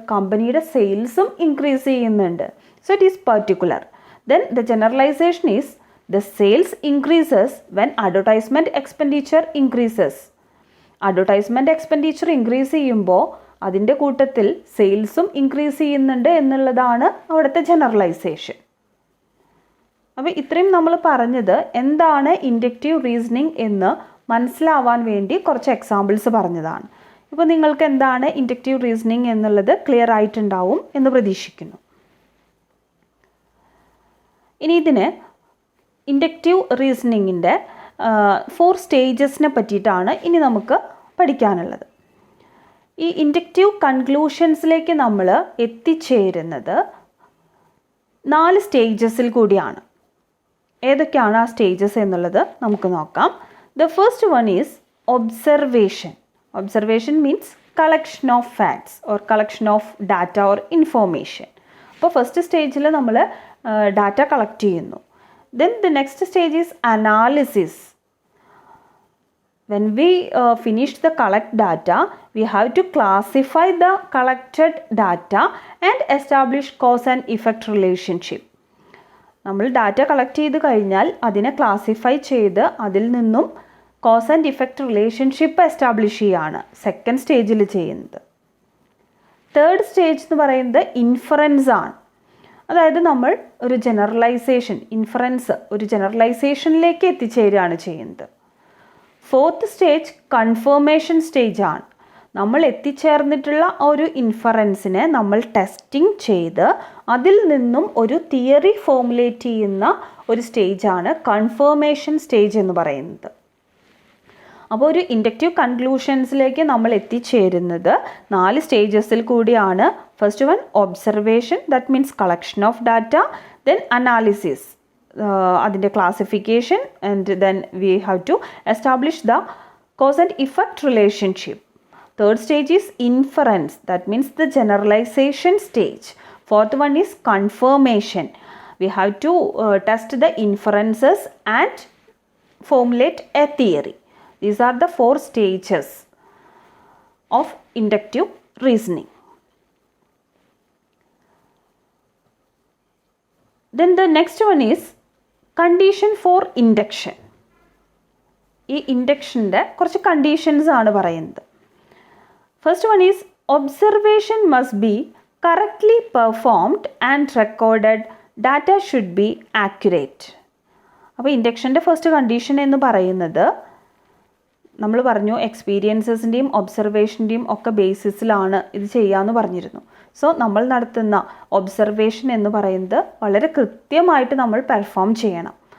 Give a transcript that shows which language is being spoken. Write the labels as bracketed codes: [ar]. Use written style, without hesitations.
[ml] കമ്പനിയുടെ സെയിൽസും ഇൻക്രീസ് ചെയ്യുന്നുണ്ട്. [en] So it is particular. Then the generalization is the sales increases when advertisement expenditure increases. Advertisement expenditure increase [ml] ചെയ്യുമ്പോൾ അതിൻ്റെ കൂട്ടത്തിൽ സെയിൽസും increase ചെയ്യുന്നുണ്ട് എന്നുള്ളതാണ് അവിടുത്തെ ജനറലൈസേഷൻ. അപ്പോൾ ഇത്രയും നമ്മൾ പറഞ്ഞത് എന്താണ് ഇൻഡക്റ്റീവ് റീസണിങ് എന്ന് മനസ്സിലാവാൻ വേണ്ടി കുറച്ച് എക്സാമ്പിൾസ് പറഞ്ഞതാണ്. ഇപ്പോൾ നിങ്ങൾക്ക് എന്താണ് ഇൻഡക്റ്റീവ് റീസണിങ് എന്നുള്ളത് ക്ലിയർ ആയിട്ടുണ്ടാവും എന്ന് പ്രതീക്ഷിക്കുന്നു. ഇനി ഇതിന് ഇൻഡക്റ്റീവ് റീസണിങ്ങിൻ്റെ 4 സ്റ്റേജസിനെ പറ്റിയിട്ടാണ് ഇനി നമുക്ക് പഠിക്കാനുള്ളത്. ഈ ഇൻഡക്റ്റീവ് കൺക്ലൂഷൻസിലേക്ക് നമ്മൾ എത്തിച്ചേരുന്നത് 4 സ്റ്റേജസിൽ കൂടിയാണ്. ഏതൊക്കെയാണ് ആ സ്റ്റേജസ് എന്നുള്ളത് നമുക്ക് നോക്കാം. [en] The first one is observation. Observation means collection of facts or collection of data or information. [ml] അപ്പോൾ ഫസ്റ്റ് സ്റ്റേജിൽ നമ്മൾ ഡാറ്റ കളക്ട് ചെയ്യുന്നു. [en] Then the next stage is analysis. When we finish the collect data, we have to classify the collected data and establish cause and effect relationship. [ml] നമ്മൾ data collect ചെയ്ത് കഴിഞ്ഞാൽ അതിനെ classify ചെയ്ത് അതിൽ നിന്നും cause and effect relationship establish ചെയ്യുകയാണ് second സ്റ്റേജിൽ ചെയ്യുന്നത്. തേർഡ് സ്റ്റേജ് എന്ന് പറയുന്നത് ഇൻഫറൻസ് ആണ്. അതായത് നമ്മൾ ഒരു ജനറലൈസേഷൻ, ഒരു ജനറലൈസേഷനിലേക്ക് എത്തിച്ചേരുകയാണ് ചെയ്യുന്നത്. ഫോർത്ത് സ്റ്റേജ് കൺഫർമേഷൻ സ്റ്റേജ് ആണ്. നമ്മൾ എത്തിച്ചേർന്നിട്ടുള്ള ഒരു ഇൻഫറൻസിനെ നമ്മൾ ടെസ്റ്റിംഗ് ചെയ്ത് അതിൽ നിന്നും ഒരു തിയറി ഫോർമുലേറ്റ് ചെയ്യുന്ന ഒരു സ്റ്റേജാണ് കൺഫർമേഷൻ സ്റ്റേജ് എന്ന് പറയുന്നത്. അപ്പോൾ ഒരു ഇൻഡക്റ്റീവ് കൺക്ലൂഷൻസിലേക്ക് നമ്മൾ എത്തിച്ചേരുന്നത് 4 സ്റ്റേജസിൽ കൂടിയാണ്. [en] First one observation, that means collection of data. Then analysis, അതിൻ്റെ classification, and then we have to establish the cause and effect relationship. Third stage is inference, that means the generalization stage. Fourth one is confirmation. We have to test the inferences and formulate a theory. These are the 4 stages of inductive reasoning. Then the next one is condition for induction. [ml] ഈ ഇൻഡക്ഷൻ്റെ കുറച്ച് conditions ആണ് പറയുന്നത്. [en] First one is observation must be correctly performed and recorded. Data should be accurate. [ml] അപ്പോൾ ഇൻഡക്ഷൻ്റെ first condition എന്ന് പറയുന്നത് നമ്മൾ പറഞ്ഞു എക്സ്പീരിയൻസസിൻ്റെയും ഒബ്സർവേഷൻ്റെയും ഒക്കെ ബേസിസിലാണ് ഇത് ചെയ്യാമെന്ന് പറഞ്ഞിരുന്നു. സോ നമ്മൾ നടത്തുന്ന ഒബ്സർവേഷൻ എന്ന് പറയുന്നത് വളരെ കൃത്യമായിട്ട് നമ്മൾ പെർഫോം ചെയ്യണം.